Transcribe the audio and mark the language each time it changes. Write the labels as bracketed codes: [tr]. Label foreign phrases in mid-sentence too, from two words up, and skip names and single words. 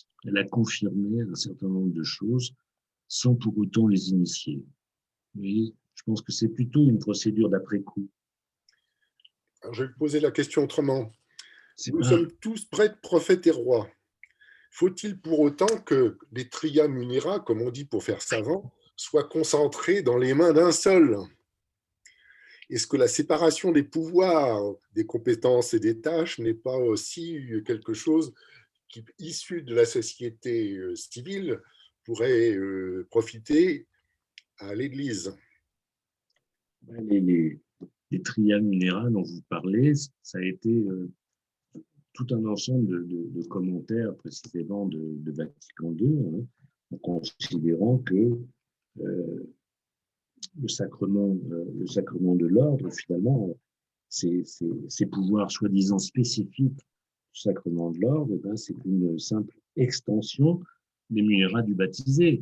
[fr] Elle a confirmé un certain nombre de choses sans pour autant les initier. Oui, je pense que c'est plutôt une procédure d'après-coup. Alors, je vais poser la question autrement. Nous sommes tous prêtres, prophètes et rois. Faut-il pour autant que les [la] tria munera, [fr] comme on dit pour faire savant, soient concentrés dans les mains d'un seul? Est-ce que la séparation des pouvoirs, des compétences et des tâches n'est pas aussi quelque chose qui, issu de la société civile, pourrait profiter à l'Église? Les [la] tria munera [fr] dont vous parlez, ça a été tout un ensemble de commentaires précisément de Vatican II, hein, en considérant que le sacrement de l'ordre, finalement, ces pouvoirs soi-disant spécifiques du sacrement de l'ordre, eh ben, c'est une simple extension des munérats du baptisé.